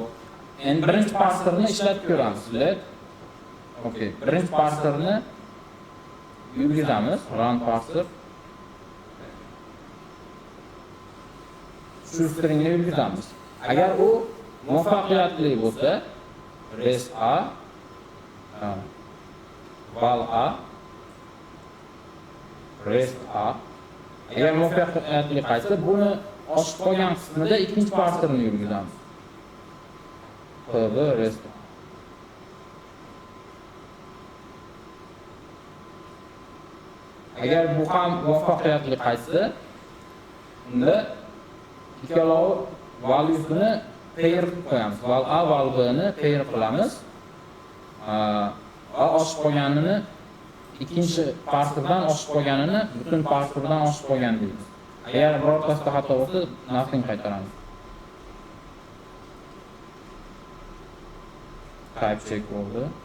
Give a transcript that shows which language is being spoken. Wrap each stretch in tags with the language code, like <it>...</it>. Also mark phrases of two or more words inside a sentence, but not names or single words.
<uz>Endi birinchi parserni ishlatib ko'ramiz. Okay, birinchi parserni yurgizamiz.</uz> <en>Run parser.</en> <uz>shu stringni yurgizamiz. Agar u muvaffaqiyatli bo'lsa,</uz> <en>rest a, val a, rest a.</en> <uz>Agar muvaffaqiyatli qaytsa, buni oshib qolgan qismida ikkinchi parserni yurgizamiz.</uz> <en>Qb rest a.</en> <uz>Agar bu ham muvaffaqiyatli qaytsa, unda ikkalovi valyusini pair qilib qo'yamiz.</uz> <en>Val a, val b</en> <uz>ni pair qilamiz. Va oshib qolganini ikkinchi parserdan oshib qolganini butun parserdan oshib qolgan deymiz. Agar birortasida xato bo'lsa, nothing qaytaramiz.</uz> <en>Type check</en> <uz>bo'ldi.</uz>